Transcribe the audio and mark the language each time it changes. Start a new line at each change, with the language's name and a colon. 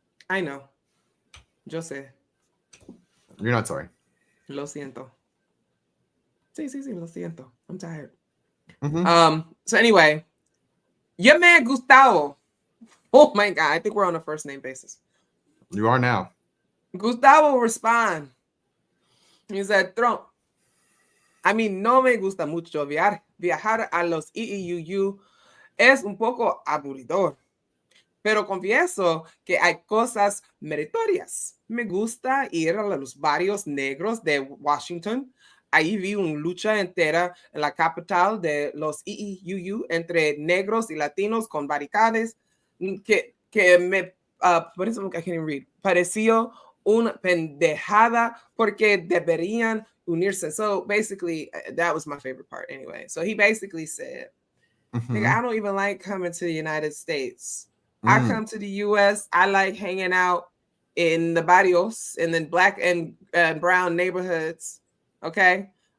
English: I know.
Spanish: Yo sé.
English: You're not sorry. Lo siento. Sí, lo siento. I'm tired. Mm-hmm. So anyway, your man Gustavo. Oh my God, I think we're on a first name basis. You are now. Gustavo respond. He said,
Spanish: Trump, a mí no me gusta mucho viajar a los EEUU. Es un poco aburridor. Pero confieso que hay cosas meritorias. Me gusta ir a los barrios negros de Washington. Ahí vi una lucha entera en la capital de los EEUU entre negros y latinos con barricadas que me por eso
English: I can't even read.
Spanish: Pareció una pendejada porque deberían unirse.
English: So basically, that was my favorite part anyway. So he basically said, nigga, I don't even like coming to the United States. I come to the U.S. I like hanging out in the barrios and then black and brown neighborhoods. Okay.